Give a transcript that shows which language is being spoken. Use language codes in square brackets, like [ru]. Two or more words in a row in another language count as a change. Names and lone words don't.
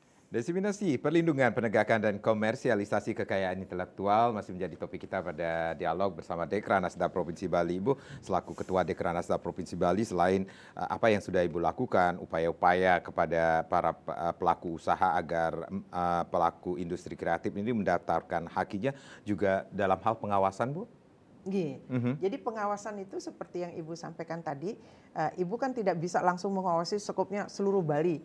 [id] Diseminasi, perlindungan, penegakan, dan komersialisasi kekayaan intelektual masih menjadi topik kita pada dialog bersama Dekranasda Provinsi Bali. Ibu, selaku Ketua Dekranasda Provinsi Bali, selain apa yang sudah Ibu lakukan, upaya-upaya kepada para pelaku usaha agar pelaku industri kreatif ini mendaftarkan hakinya, juga dalam hal pengawasan, Bu? Jadi pengawasan itu seperti yang Ibu sampaikan tadi, Ibu kan tidak bisa langsung mengawasi skopnya seluruh Bali.